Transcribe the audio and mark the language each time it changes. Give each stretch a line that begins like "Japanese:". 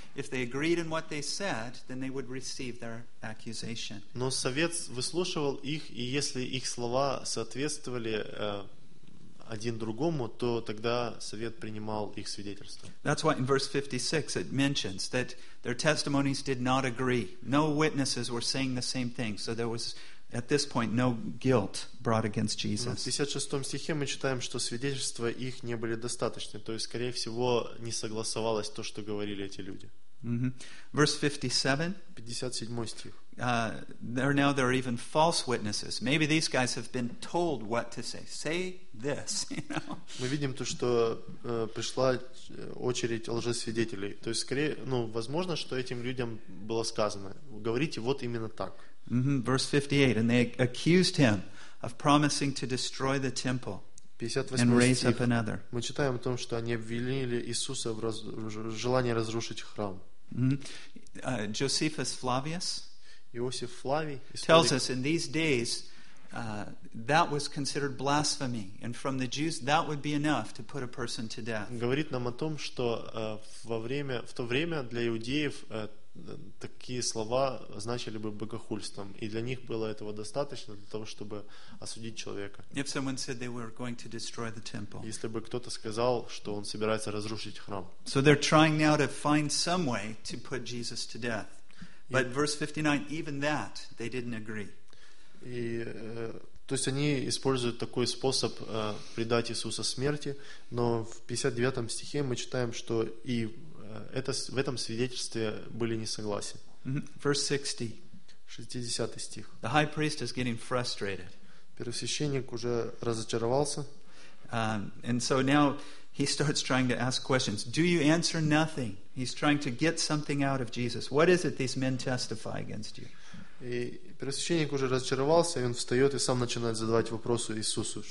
English: If they agreed in what they said, then they would receive their accusation.
Russian: Но совет выслушивал их, и если их слова соответствовали один другому, то тогда совет принимал их свидетельство.
English: That's why in verse 56 it mentions that their testimonies did not agree. No witnesses were saying the same thing, so there was at this point no guilt brought against Jesus.
Russian: В 56 стихе мы читаем, что свидетельства их не были достаточны, то есть, скорее всего, не согласовалось то, что говорили эти люди.
English: Mm-hmm. Verse 57.
Russian: 57 стих.
English: There are even false witnesses. Maybe these guys have been told what to say. Say this, you know.
Russian: Мы видим то, что пришла очередь лжесвидетелей. То есть, скорее, ну, возможно, что этим людям было сказано: говорите вот именно так.
English: Mm-hmm. Verse 58. And they accused him of promising to destroy the temple. 58 and raise up another.
Russian: Мы читаем о том, что они обвинили Иисуса в желании разрушить храм.
English: Mm-hmm. Josephus Flavius.
Russian: Иосиф Флавий.
English: Tells us in these days that was considered blasphemy, and from the Jews that would be enough to put a person to death.
Russian: Говорит нам о том, что в то время для иудеев такие слова значили бы богохульством, и для них было этого достаточно для того, чтобы осудить человека.
English: If someone said they were going to destroy the temple.
Russian: Если бы кто-то сказал, что он собирается разрушить храм.
English: So they're trying now to find some way to put Jesus to death. But verse 59, even that, they didn't agree.
Russian: То есть они используют такой способ предать Иисуса смерти, но в 59 стихе мы читаем, что и это, в этом свидетельстве были не согласны.
English: Verse 60
Russian: стих.
English: The high priest is getting frustrated.
Russian: Первосвященник уже разочаровался.
English: And so now he starts trying to ask questions. Do you answer nothing? He's trying to get something out of Jesus. What is it these men testify against you?
Russian: И первосвященник уже разочаровался, и он встает и сам начинает задавать вопросы Иисусу.